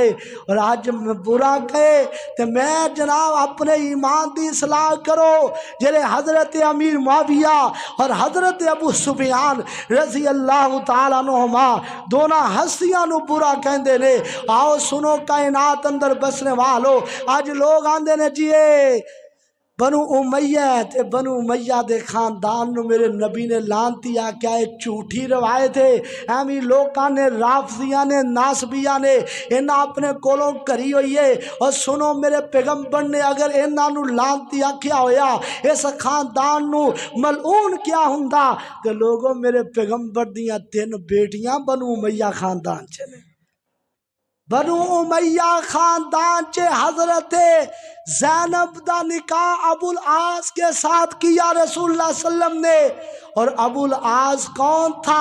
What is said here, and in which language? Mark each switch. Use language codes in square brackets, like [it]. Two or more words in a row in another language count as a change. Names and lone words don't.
[pa] اور آج میں برا کہے تو میں جناب اپنے ایمان دی اصلاح کرو، جلے حضرت امیر معاویہ اور حضرت ابو سفیان [ar] رضی اللہ تعالیٰ عنہما [pa] دونوں ہستیاں نو برا کہندے نے۔ آؤ سنو کائنات اندر بسنے والو، آج لوگ آندے نے جیے بنو امیہ تے بنو امیہ دے خاندان نو میرے نبی نے لانتی آکیا ہے، جھوٹی روایت ہے، ایویں لوکاں نے رافضیاں نے ناسبیاں نے انہاں اپنے کولوں کری ہوئی ہے۔ اور سنو میرے پیغمبر نے اگر انہاں نو لانتی آکیا ہویا، اس خاندان نو ملعون کیا ہوندا، تے لوگوں میرے پیغمبر دیاں 3 بیٹیاں بنو امیہ خاندان چلے۔ بنو امیہ خاندان چے حضرت زینب دا نکاح ابو العاص کے ساتھ کیا رسول اللہ [ar] صلی اللہ علیہ وسلم [pa] نے۔ [ur] اور ابو العاص کون تھا؟